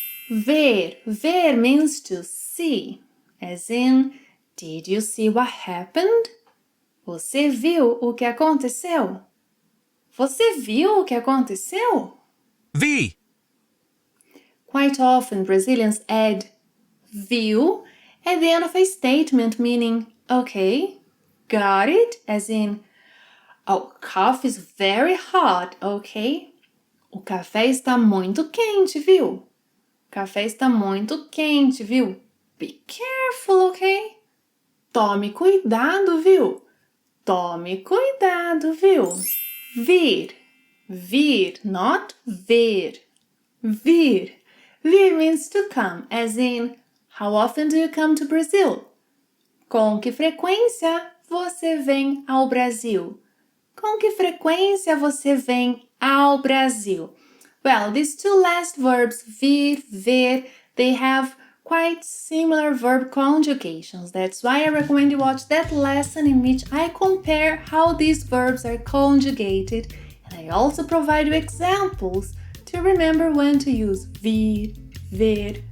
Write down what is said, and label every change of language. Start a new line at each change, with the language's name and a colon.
English: Ver. Ver means to see. As in, did you see what happened?
Portuguese: Você viu o que aconteceu? Você viu o que aconteceu? Vi.
English: Quite often, Brazilians add viu at the end of a statement, meaning, okay, got it, as in, oh, coffee is very hot, okay?
Portuguese: O café está muito quente, viu? O café está muito quente, viu?
English: Be careful, okay?
Portuguese: Tome cuidado, viu? Tome cuidado, viu? Vir. Vir, not ver. Vir.
English: Vir means to come, as in, how often do you come to Brazil?
Portuguese: Com que frequência você vem ao Brasil? Com que frequência você vem ao Brasil?
English: Well, these 2 last verbs, vir, ver, they have quite similar verb conjugations. That's why I recommend you watch that lesson in which I compare how these verbs are conjugated, and I also provide you examples to remember when to use vir, ver.